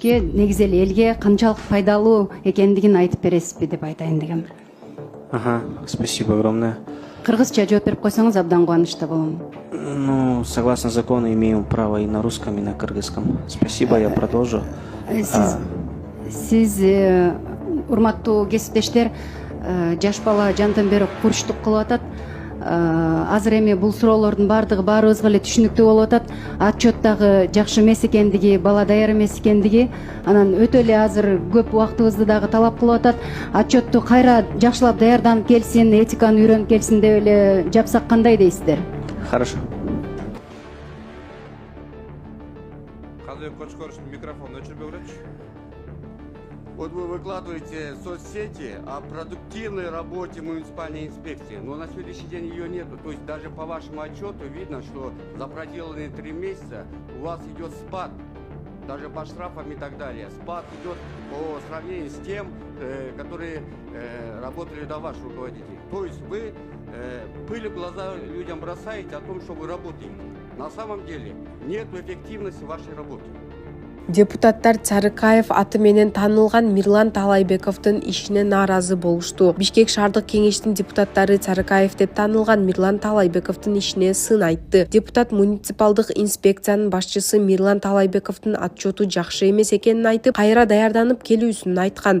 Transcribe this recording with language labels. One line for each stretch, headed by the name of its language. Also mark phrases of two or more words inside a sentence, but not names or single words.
Kyrgyz: бизге негизи эле элге канчалык пайдалуу экендигин айтып бересизби деп айтайын дегем. Ага,
Russian: спасибо огромное.
Kyrgyz: Кыргызча жооп берип койсоңуз абдан кубанычта болом.
Russian: Ну, согласно закону, имею право и на русском, и на кыргызском. Спасибо, я продолжу.
Kyrgyz: Сиз урматтуу кесиптештер, жаш бала жантан бери курчтук кылып атат. Азыр эми бул суроолордун баардыгы баарыбызга эле түшүнүктүү болуп атат. Отчет дагы жакшы эмес экендиги, бала даяр эмес экендиги, анан өтө эле азыр көп убактыбызды дагы талап кылып атат. Отчетту кайра жакшылап даярданып келсин, этиканы үйрөнүп келсин деп эле жапсак кандай дейсиздер?
Russian: Хорошо.
Kyrgyz: Казбек Кочкоровичтин микрофонун өчүрбөй көрөчү.
Russian: Вот вы выкладываете в соцсети о продуктивной работе муниципальной инспекции, но на сегодняшний день ее нету. То есть даже по вашему отчету видно, что за проделанные 3 месяца у вас идет спад, даже по штрафам и так далее. Спад идет по сравнению с тем, которые работали до ваших руководителей. То есть вы пыль в глаза людям бросаете о том, что вы работаете. На самом деле нет эффективности вашей работы.
Kyrgyz: Депутаттар Царыкаев аты менен таанылган Мирлан Талайбековдун ишине нааразы болушту. Бишкек шаардык кеңештин депутаттары Царыкаев деп таанылган Мирлан Талайбековдун ишине сын айтты. Депутат муниципалдык инспекциянын башчысы Мирлан Талайбековдун отчету жакшы эмес экенин айтып, кайра даярданып келүүсүн айткан.